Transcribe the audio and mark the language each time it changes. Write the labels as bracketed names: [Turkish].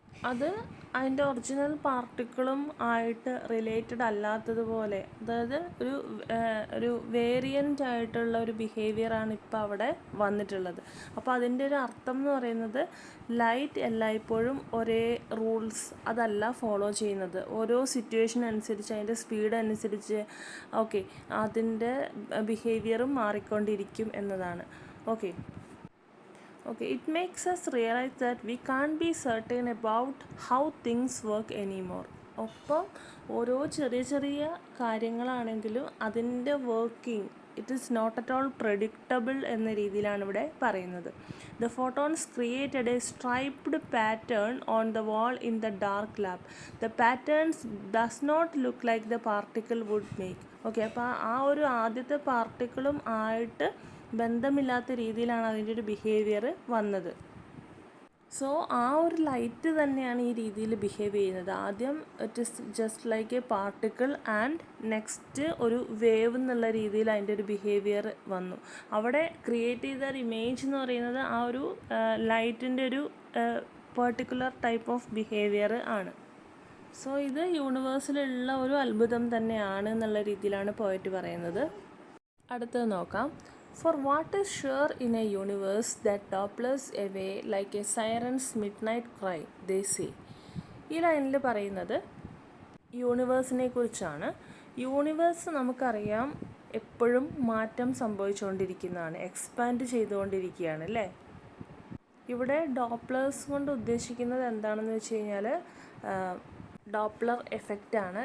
[Malayalam] അത് അതിൻ്റെ ഒറിജിനൽ പാർട്ടിക്കിളും ആയിട്ട് റിലേറ്റഡ് അല്ലാത്തതുപോലെ, അതായത് ഒരു വേരിയൻ്റ് ആയിട്ടുള്ള ഒരു ബിഹേവിയറാണ് ഇപ്പോൾ അവിടെ വന്നിട്ടുള്ളത്. അപ്പോൾ അതിൻ്റെ ഒരു അർത്ഥം എന്ന് പറയുന്നത് ലൈറ്റ് എല്ലായ്പ്പോഴും ഒരേ റൂൾസ് അതല്ല ഫോളോ ചെയ്യുന്നത്. ഓരോ സിറ്റുവേഷൻ അനുസരിച്ച് അതിൻ്റെ സ്പീഡ് അനുസരിച്ച് ഓക്കെ അതിൻ്റെ ബിഹേവിയറും മാറിക്കൊണ്ടിരിക്കും എന്നതാണ്. [English] Okay, it makes us realize that we can't be certain about how things work anymore. [Malayalam] ഒപ്പം ഓരോ ചെറിയ ചെറിയ കാര്യങ്ങളാണെങ്കിലും അതിൻ്റെ working [English] it is not at all predictable [Malayalam] എന്ന രീതിയിലാണ് ഇവിടെ പറയുന്നത്. [English] The photons created a striped pattern on the wall in the dark lab. The patterns does not look like the particle would make. [Malayalam] Okay, അപ്പോൾ ആ ഒരു ആദ്യത്തെ പാർട്ടിക്കിളും ആയിട്ട് ബന്ധമില്ലാത്ത രീതിയിലാണ് അതിൻ്റെ ഒരു ബിഹേവിയർ വന്നത്. സോ ആ ഒരു ലൈറ്റ് തന്നെയാണ് ഈ രീതിയിൽ ബിഹേവ് ചെയ്യുന്നത്. ആദ്യം [English] it is just like a particle and next [Malayalam] ഒരു വേവ് എന്നുള്ള രീതിയിൽ അതിൻ്റെ ഒരു ബിഹേവിയർ വന്നു. അവിടെ ക്രിയേറ്റ് ചെയ്ത ഒരു ഇമേജ് എന്ന് പറയുന്നത് ആ ഒരു ലൈറ്റിൻ്റെ ഒരു [English] particular type of behaviour [Malayalam] ആണ്. സോ ഇത് യൂണിവേഴ്സിലുള്ള ഒരു അത്ഭുതം തന്നെയാണ് എന്നുള്ള രീതിയിലാണ് പോയറ്റ് പറയുന്നത്. അടുത്തത് നോക്കാം. [English] For what is sure in a universe that topples away like a siren's midnight cry, they say. [Malayalam] ഈ ലൈനിൽ പറയുന്നത് യൂണിവേഴ്സിനെ കുറിച്ചാണ്. യൂണിവേഴ്സ് നമുക്കറിയാം എപ്പോഴും മാറ്റം സംഭവിച്ചുകൊണ്ടിരിക്കുന്നതാണ്, എക്സ്പാൻഡ് ചെയ്തുകൊണ്ടിരിക്കുകയാണ് അല്ലേ. ഇവിടെ ഡോപ്ലേഴ്സ് കൊണ്ട് ഉദ്ദേശിക്കുന്നത് എന്താണെന്ന് വെച്ച് കഴിഞ്ഞാൽ ഡോപ്ലർ എഫക്റ്റാണ്.